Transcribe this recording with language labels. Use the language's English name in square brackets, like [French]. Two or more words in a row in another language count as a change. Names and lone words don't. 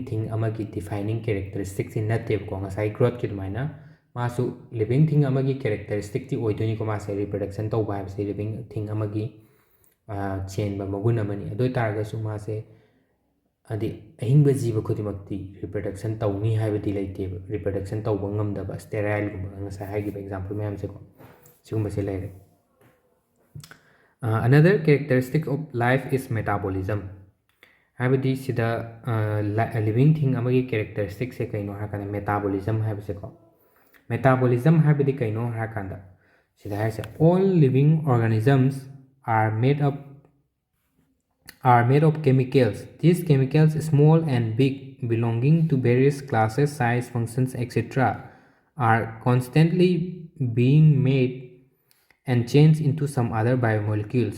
[Manipuri] ꯊꯤꯡ ꯑꯃꯒꯤ ꯗꯤꯐꯥꯏꯅꯤꯡ ꯀꯦꯔꯦꯛꯇꯔꯤꯁꯇꯤꯛꯁꯤ ꯅꯠꯇꯦꯕꯀꯣ ꯉꯁꯥꯏ ꯒ꯭ꯔꯣꯠꯀꯤ ꯑꯗꯨꯃꯥꯏꯅ ꯃꯥꯁꯨ [English] living thing [Manipuri] ꯑꯃꯒꯤ ꯀꯦꯔꯦꯛꯇꯔꯤꯁꯇꯤꯛꯇꯤ ꯑꯣꯏꯗꯣꯏꯅꯤꯀꯣ ꯃꯥꯁꯦ ꯔꯤꯄ꯭ꯔꯗꯛꯁꯟ ꯇꯧꯕ ꯍꯥꯏꯕꯁꯤ [English] living thing [Manipuri] ꯑꯃꯒꯤ ꯆꯦꯟꯕ ꯃꯒꯨꯟ ꯑꯃꯅꯤ ꯑꯗꯨ ꯑꯣꯏꯇꯥꯔꯒꯁꯨ ꯃꯥꯁꯦ ꯍꯥꯏꯗꯤ ꯑꯍꯤꯡꯕ ꯖꯤꯕ ꯈꯨꯗꯤꯡꯃꯛꯇꯤ ꯔꯤꯄ꯭ꯔꯗꯛꯁꯟ ꯇꯧꯅꯤ ꯍꯥꯏꯕꯗꯤ ꯂꯩꯇꯦꯕ ꯔꯤꯄ꯭ꯔꯗꯛꯁꯟ ꯇꯧꯕ ꯉꯝꯗꯕ ꯁ꯭ꯇꯦꯔꯥꯏꯜꯒꯨꯝꯕ ꯉꯁꯥꯏ ꯍꯥꯏꯈꯤꯕ ꯑꯦꯛꯖꯥꯝꯄꯜ ꯃꯌꯥꯝꯁꯦꯀꯣ ꯁꯤꯒꯨꯝꯕꯁꯦ ꯂꯩꯔꯦ [English] another characteristic of life is metabolism [Manipuri] ꯍꯥꯏꯕꯗꯤ ꯁꯤꯗ [English] living thing [Manipuri] ꯑꯃꯒꯤ ꯀꯦꯔꯦꯛꯇꯔꯤꯁꯇꯤꯛꯁꯦ ꯀꯩꯅꯣ ꯍꯥꯏꯔꯀꯥꯟꯗ ꯃꯦꯇꯥꯕꯣꯂꯤꯖꯝ ꯍꯥꯏꯕꯁꯦꯀꯣ ꯃꯦꯇꯥꯕꯣꯂꯤꯖꯝ ꯍꯥꯏꯕꯗꯤ ꯀꯩꯅꯣ ꯍꯥꯏꯔꯀꯥꯟꯗ ꯁꯤꯗ ꯍꯥꯏꯔꯤꯁꯦ [English] all living organisms are made of chemicals. These chemicals, small and big, belonging to various classes, size, functions, etc., are constantly being made and changed into some other biomolecules.